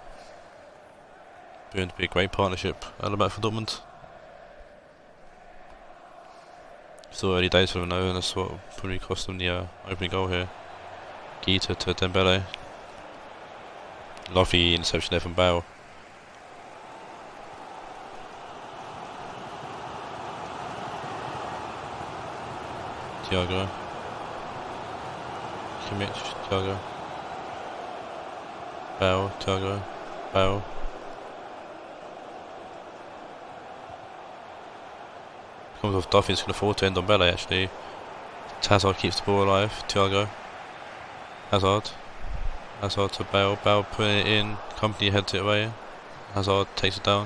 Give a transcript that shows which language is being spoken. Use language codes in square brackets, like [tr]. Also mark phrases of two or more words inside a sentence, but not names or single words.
[en] Going to be a great partnership at the back for Dortmund. Still early days for them though, and that's what probably cost them the opening goal here. Quito to Dembele. Lovely interception there from Bale. Thiago. Kimmich, Thiago. Bale, Thiago. Bale. Comes off Duffy, it's going to fall to Ndombele actually. Hazard keeps the ball alive. Thiago. Hazard. Hazard to Bale. Bale putting it in. Company heads it away. Hazard takes it down.